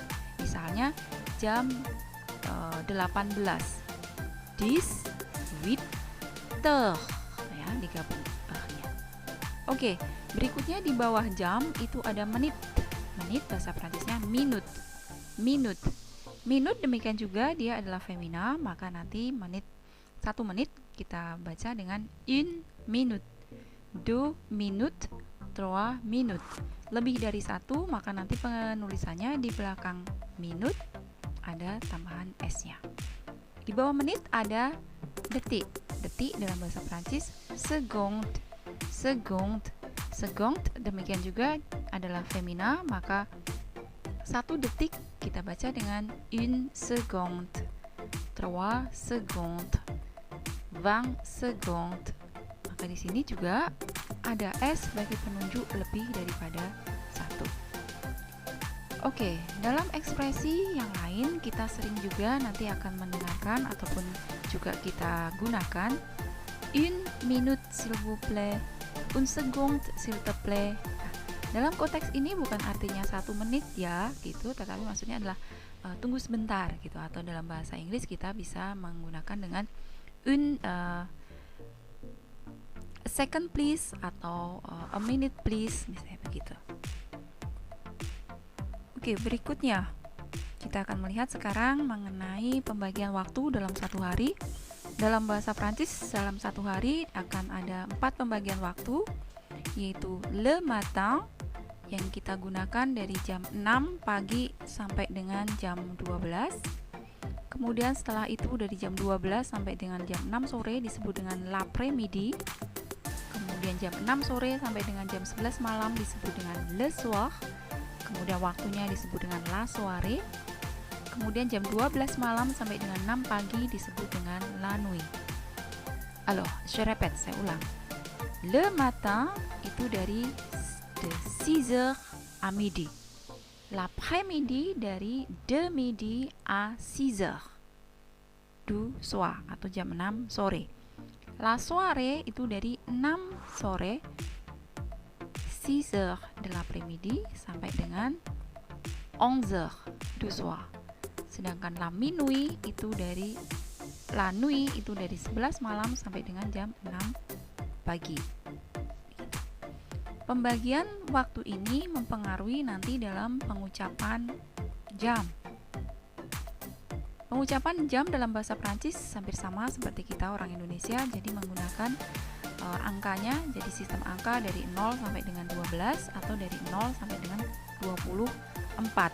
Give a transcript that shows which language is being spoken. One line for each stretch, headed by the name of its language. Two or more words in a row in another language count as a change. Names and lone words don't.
Indonesian: Misalnya jam 18,
French: 18 heures
Indonesian: ya, digabung nya. Oke, berikutnya di bawah jam itu ada menit. Menit bahasa Prancisnya minute. Minute. Minute demikian juga dia adalah femina, maka nanti menit 1 menit kita baca dengan
French: une minute. 2 minutes, 3 minutes.
Indonesian: Lebih dari 1, maka nanti penulisannya di belakang minute ada tambahan S-nya. Di bawah menit ada detik. Detik dalam bahasa Prancis seconde. Seconde. Seconde demikian juga adalah femina, maka 1 detik kita baca dengan
French: une seconde, 3 secondes, 20 secondes.
Indonesian: Maka di sini juga ada S sebagai penunjuk lebih daripada 1. Oke, dalam ekspresi yang lain kita sering juga nanti akan mendengarkan ataupun juga kita gunakan
French: une minute s'il vous plaît, une seconde s'il te plaît.
Indonesian: Nah, dalam konteks ini bukan artinya 1 menit ya gitu, tetapi maksudnya adalah tunggu sebentar gitu, atau dalam bahasa Inggris kita bisa menggunakan dengan une
English: a second please
Indonesian: atau
English: a minute please,
Indonesian: misalnya begitu. Oke, berikutnya kita akan melihat sekarang mengenai pembagian waktu dalam 1 hari. Dalam bahasa Prancis dalam 1 hari akan ada 4 pembagian waktu, yaitu
French: le matin
Indonesian: yang kita gunakan dari jam 6 pagi sampai dengan jam 12. Kemudian setelah itu dari jam 12 sampai dengan jam 6 sore disebut dengan l'après-midi. Kemudian jam 6 sore sampai dengan jam 11 malam disebut dengan
French: le soir.
Indonesian: Kemudian waktunya disebut dengan
French: la soirée.
Indonesian: Kemudian jam 12 malam sampai dengan 6 pagi disebut dengan
French: la nuit. Alors, je répète,
Indonesian: saya ulang.
French: Le matin
Indonesian: itu dari
French: de 6h à midi. L'après-midi dari de midi à 6h du soir
Indonesian: atau jam 6 sore.
French: La soirée
Indonesian: itu dari 6 sore
French: 6h de l'après-midi
Indonesian: sampai dengan
French: 11h du soir.
Indonesian: Sedangkan
French: la minuit
Indonesian: itu dari 11 malam sampai dengan jam 6 pagi. Pembagian waktu ini mempengaruhi nanti dalam pengucapan jam. Pengucapan jam dalam bahasa Prancis hampir sama seperti kita orang Indonesia, jadi menggunakan angkanya, jadi sistem angka dari 0 sampai dengan 12 atau dari 0 sampai dengan 24.